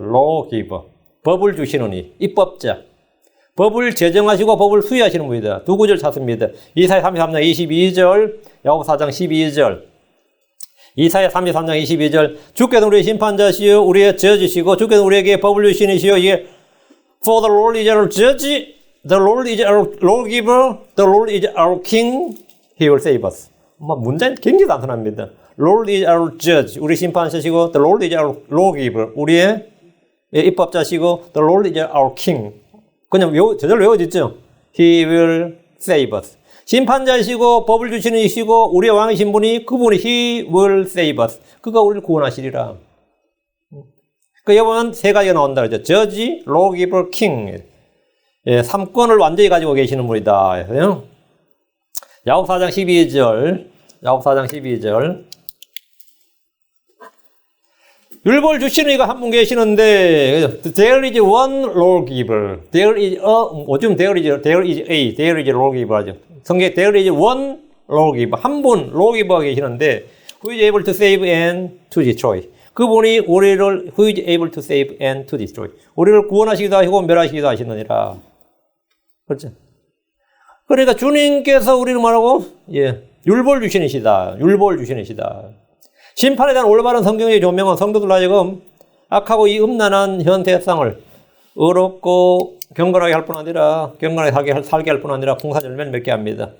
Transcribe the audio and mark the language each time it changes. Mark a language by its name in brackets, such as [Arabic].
[Korean] lawgiver. 법을 주시는 이, 입법자. 법을 제정하시고 법을 수여하시는 분이다. 두 구절 찾습니다. 이사야 33장 22절, 야고보 4장 12절. 이사야 33장 22절. 주께서 우리의 심판자시요 우리의 저주시고 주께서 우리에게 법을 주시니시요. 이게 [English] For the Lord is our judge, the Lord is our lawgiver, the Lord is our king, he will save us. 문장이 굉장히 단순합니다. Lord is our judge, [Korean] 우리 심판자시고 [English] the Lord is our lawgiver, [Korean] 우리의 입법자시고 [English] the Lord is our king. [Korean] 그냥 저절로 외워졌죠. [English] He will save us. [Korean] 심판자이시고 법을 주시는 이시고 우리의 왕이신 분이 그분이 [English] He will save us. [Korean] 그가 우리를 구원하시리라. 그 여러분 세 가지가 나온다 그러죠. [English] Judge, Lawgiver, King. [Korean] 예, 3권을 완전히 가지고 계시는 분이다. 야곱 4장 12절. 야곱 4장 12절. 율법을 주시는 이가 한 분 계시는데 [English] there is one lawgiver. There is [Korean] 요즘 [English] there is lawgiver [Korean] 하죠. 성경에 [English] there is one lawgiver. [Korean] 한 분 lawgiver가 계시는데 [English] who is able to save and to destroy. [Korean] 그분이 우리를 [English] who is able to save and to destroy. [Korean] 우리를 구원하시기도 하시고 멸하시기도 하시느니라. 그렇죠? 그러니까 주님께서 우리를 뭐라고? 예. 율법을 주시는시다. 율법을 주시는시다. 심판에 대한 올바른 성경의 조명은 성도들 하여금 악하고 이 음란한 현 세상을 어렵고 경건하게 할 뿐 아니라 경건하게 살게 할 뿐 아니라 풍산 열매를 맺게 합니다.